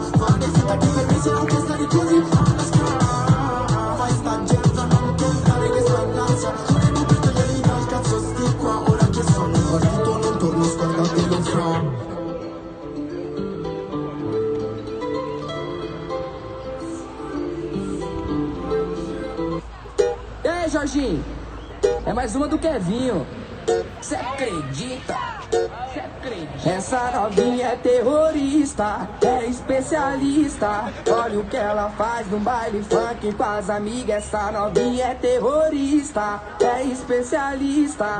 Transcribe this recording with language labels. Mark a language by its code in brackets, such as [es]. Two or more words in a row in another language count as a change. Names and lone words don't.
[it] Fare finta che per me sia anche stare così. Alla ska fai sta gente a non contare che sto in ansia. Volevo per togliermi dal cazzo sti qua. Ora che sono partito non torno, scordatelo fra. [pt] E aí, Jorginho? É mais uma do Kevinho. Cê acredita? Essa novinha é terrorista, é especialista. Olha o que ela faz no baile funk com as amigas. Essa novinha é terrorista, é especialista.